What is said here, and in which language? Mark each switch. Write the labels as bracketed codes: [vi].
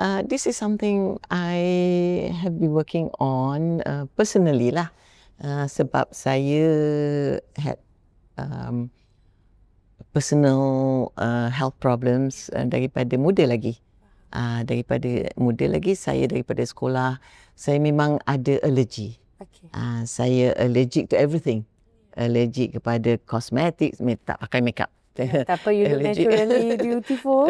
[en] This is something I have been working on personally lah. [ms] Sebab saya [en] had personal health problems [ms] daripada muda lagi. Daripada sekolah, saya memang ada allergy. [en] Okay. Saya allergic to everything. [ms] Allergic kepada cosmetics, tak pakai makeup. Tak apa, [en] you look naturally beautiful.